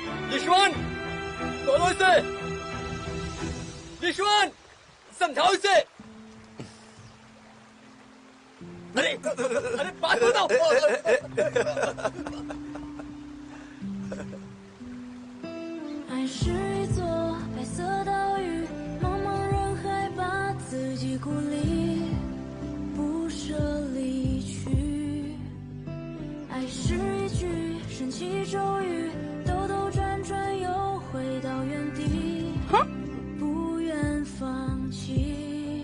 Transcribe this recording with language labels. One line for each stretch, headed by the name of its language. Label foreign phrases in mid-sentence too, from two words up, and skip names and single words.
Hindi: लिशुआन, बोलो इसे। लिशुआन, समझाओ इसे। अरे बात बताओ।
Chinese: 爱是一座白色岛屿，茫茫人海把自己孤立，不舍离去。爱是一句神奇咒语，兜兜转转又回到原地，不愿放弃。